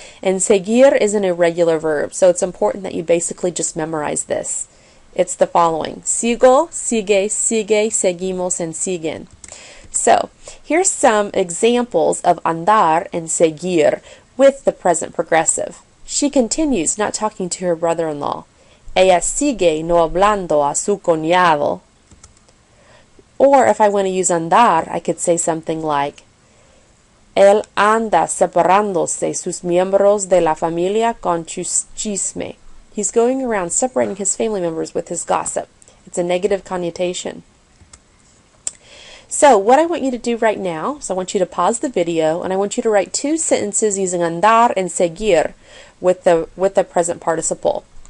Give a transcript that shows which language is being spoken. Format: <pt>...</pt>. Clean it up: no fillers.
<en>And seguir is an irregular verb, so it's important that you basically just memorize this. It's the following:</en> <es>sigo, sigue, sigue, seguimos, and siguen.</es> <en>So, here's some examples of andar and seguir with the present progressive. She continues, not talking to her brother-in-law.</en> <es>Ella sigue no hablando a su cuñado.</es> <en>Or if I want to use andar, I could say something like,</en> <es>él anda separándose sus miembros de la familia con chisme.</es> <en>He's going around separating his family members with his gossip. It's a negative connotation. So what I want you to do right now is I want you to pause the video and I want you to write 2 sentences using andar and seguir with the present participle.</en>